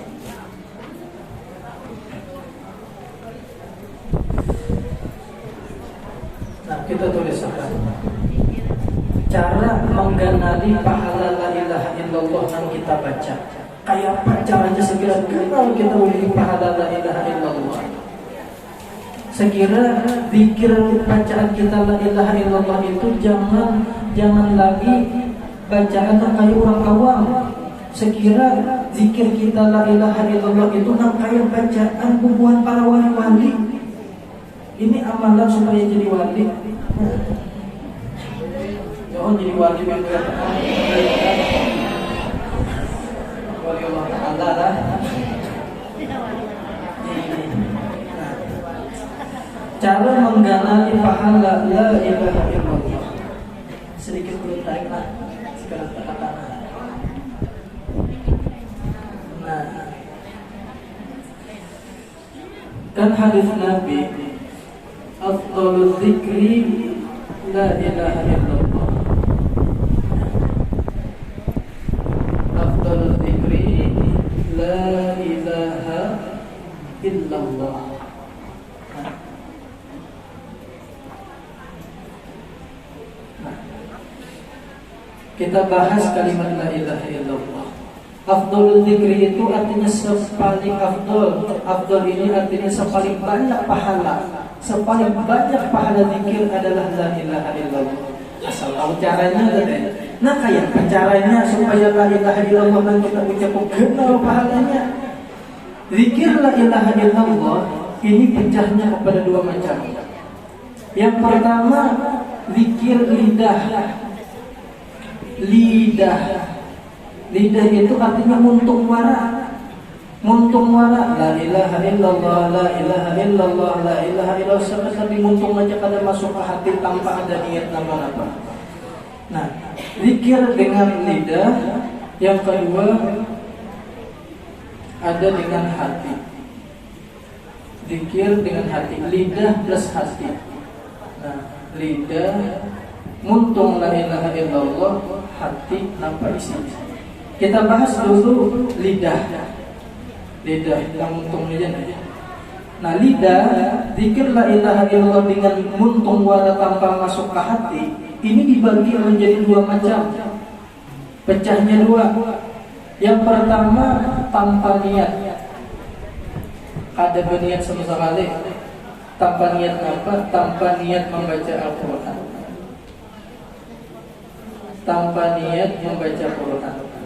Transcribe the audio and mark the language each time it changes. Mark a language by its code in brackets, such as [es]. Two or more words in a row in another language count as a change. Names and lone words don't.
[id] Nah, kita tulis apa? Cara mengganali pahala [ar] لا إله إلا الله [id] yang kita baca. [bjn] Kayak apa caranya sekira kenal kita memiliki pahala [ar] لا إله إلا الله? [bjn] Sekira zikir bacaan kita [ar] لا إله إلا الله [bjn] itu jangan lagi bacaan kayak orang awam. Sekira zikir kita [ar] لا إله إلا الله [bjn] itu kayak bacaan bubuhan para wali-wali. [id] Ini amalan supaya jadi wali. Jangan jadi wali bangga. Wali Allah Ta'ala lah. Cara mengganali pahala [ar] لا إله إلا الله. [id] Sedikit belum tarik lah. Sekarang katakan. Nah, kan hadis Nabi, [ar] أفضل الذكر لا إله إلا الله. أفضل الذكر لا إله إلا الله. [id] Kita bahas kalimat [ar] لا إله إلا الله. [id] Afdalul dzikri itu artinya sepaling afdal. Afdal ini artinya sepaling banyak pahala. Sepaling banyak pahala zikir adalah [ar] لا إله إلا الله. [id] Asal tahu caranya tadi. [bjn] Nah, kayak caranya supaya [ar] لا إله إلا الله [bjn] dan kita ucap kenal pahalanya. [id] Zikir [ar] لا إله إلا الله [id] ini pecahnya kepada dua macam. Yang pertama, zikir lidah. [bjn] Lidah itu artinya muntung wara. Muntung wara, [ar] لا إله إلا الله، لا إله إلا الله، لا إله إلا الله. [bjn] Sampai muntung aja kada masuk ke hati tanpa ada niat nama-nama. [id] Nah, zikir dengan lidah. Yang kedua, ada dengan hati. Zikir dengan hati, lidah plus hati. [bjn] Nah, lidah muntung [ar] لا إله إلا الله, [id] hati nampak isi. [bjn] Kita bahas dulu lidah yang muntung aja. [id] Nah, lidah zikir [ar] لا إله إلا الله [id] dengan muntung wala tanpa masuk ke hati, ini dibagi menjadi dua macam. Pecahnya dua. Yang pertama tanpa niat. Ada berniat sama sekali. Tanpa niat apa? Tanpa niat membaca Al-Quran. Tanpa niat membaca Al-Quran.